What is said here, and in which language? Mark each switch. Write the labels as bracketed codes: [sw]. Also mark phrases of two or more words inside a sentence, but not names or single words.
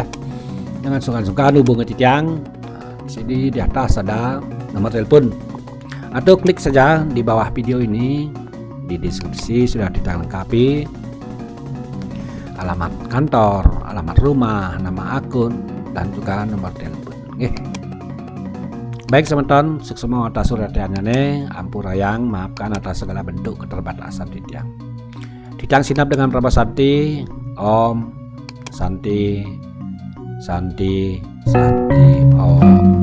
[id] Jangan sungkan-sungkan hubungi Titiang. Di sini di atas ada nomor telepon, atau klik saja di bawah video ini, di deskripsi sudah dilengkapi alamat kantor, alamat rumah, nama akun, dan juga nomor telepon. Baik Semeton, suksema atas suratiannya, ampurayang, maafkan atas segala bentuk keterbatasan Titiang. Titiang sinap dengan Prabha Santi, [sa] Om Santi, Santi, Santi, Om.